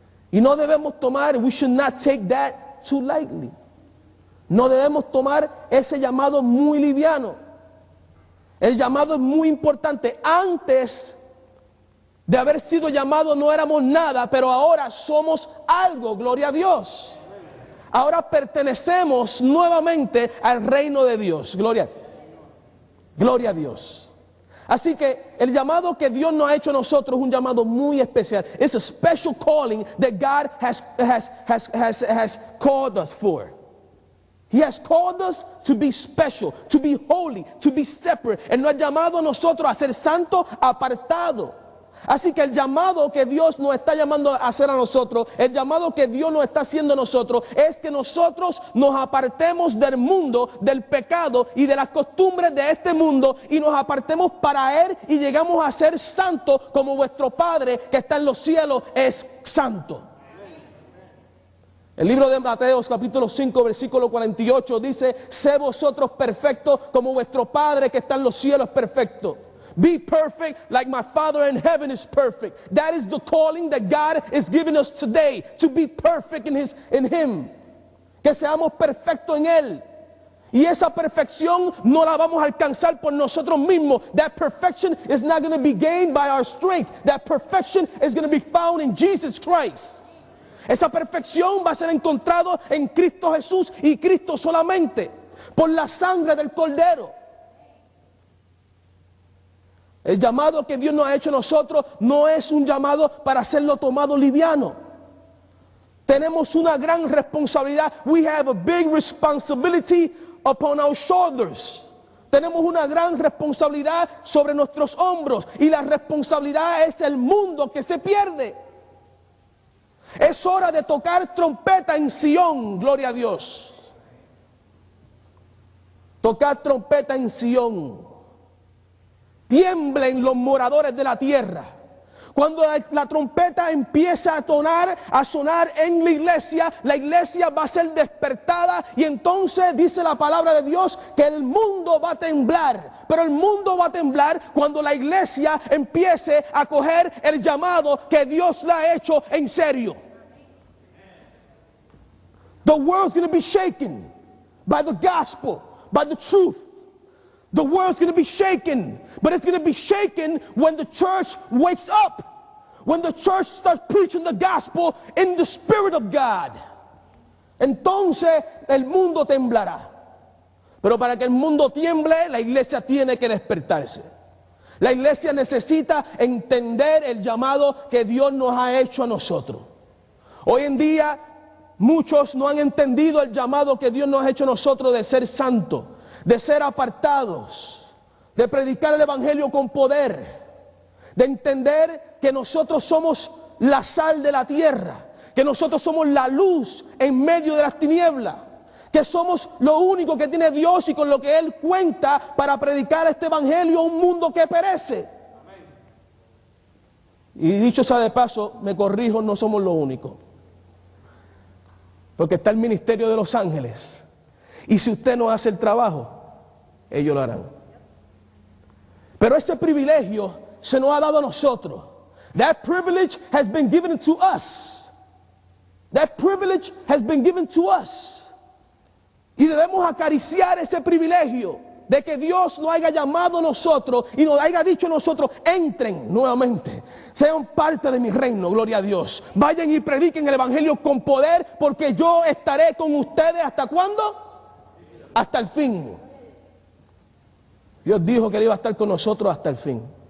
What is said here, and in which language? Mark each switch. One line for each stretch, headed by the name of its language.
Spanish: Y no debemos tomar,
English: we should not take that too lightly.
Spanish: No debemos tomar ese llamado muy liviano. El llamado es muy importante. Antes de haber sido llamados no éramos nada, pero ahora somos algo, gloria a Dios. Ahora pertenecemos nuevamente al reino de Dios, gloria a Dios. Así que el llamado que Dios nos ha hecho a nosotros es un llamado muy especial.
English: It's a special calling that God has called us for. He has called us to be special, to be holy, to be separate.
Spanish: Él nos ha llamado a nosotros a ser santos, apartados. Así que el llamado que Dios nos está llamando a hacer a nosotros, el llamado que Dios nos está haciendo a nosotros, es que nosotros nos apartemos del mundo, del pecado y de las costumbres de este mundo, y nos apartemos para Él y llegamos a ser santos como vuestro Padre que está en los cielos es santo. El libro de Mateo, capítulo 5, versículo 48 dice: sé vosotros perfectos como vuestro Padre que está en los cielos es perfecto.
English: Be perfect like my Father in heaven is perfect. That is the calling that God is giving us today, to be perfect in Him.
Spanish: Que seamos perfectos en Él. Y esa perfección no la vamos a alcanzar por nosotros mismos.
English: That perfection is not going to be gained by our strength. That perfection is going to be found in Jesus Christ.
Spanish: Esa perfección va a ser encontrado en Cristo Jesús y Cristo solamente, por la sangre del Cordero. El llamado que Dios nos ha hecho a nosotros no es un llamado para hacerlo tomado liviano. Tenemos una gran responsabilidad.
English: We have a big responsibility upon our shoulders.
Spanish: Tenemos una gran responsabilidad sobre nuestros hombros, y la responsabilidad es el mundo que se pierde. Es hora de tocar trompeta en Sión, gloria a Dios. Tocar trompeta en Sión. Tiemblen los moradores de la tierra. Cuando la trompeta empieza a sonar en la iglesia va a ser despertada, y entonces dice la palabra de Dios que el mundo va a temblar. Pero el mundo va a temblar cuando la iglesia empiece a coger el llamado que Dios le ha hecho en serio.
English: The world's going to be shaken by the gospel, by the truth. The world's going to be shaken, but it's going to be shaken when the church wakes up, when the church starts preaching the gospel in the Spirit of God.
Spanish: Entonces el mundo temblará. Pero para que el mundo tiemble, la iglesia tiene que despertarse. La iglesia necesita entender el llamado que Dios nos ha hecho a nosotros. Hoy en día muchos no han entendido el llamado que Dios nos ha hecho a nosotros de ser santos, de ser apartados, de predicar el evangelio con poder, de entender que nosotros somos la sal de la tierra, que nosotros somos la luz en medio de las tinieblas, que somos lo único que tiene Dios y con lo que Él cuenta para predicar este evangelio a un mundo que perece. Y dicho sea de paso, me corrijo, no somos lo único, porque está el ministerio de los ángeles. Y si usted no hace el trabajo, ellos lo harán. Pero ese privilegio se nos ha dado a nosotros.
English: That privilege has been given to us. That privilege has been given to us.
Spanish: Y debemos acariciar ese privilegio de que Dios nos haya llamado a nosotros y nos haya dicho a nosotros: entren nuevamente, sean parte de mi reino, gloria a Dios. Vayan y prediquen el evangelio con poder, porque yo estaré con ustedes. ¿Hasta cuándo? Hasta el fin. Dios dijo que Él iba a estar con nosotros hasta el fin.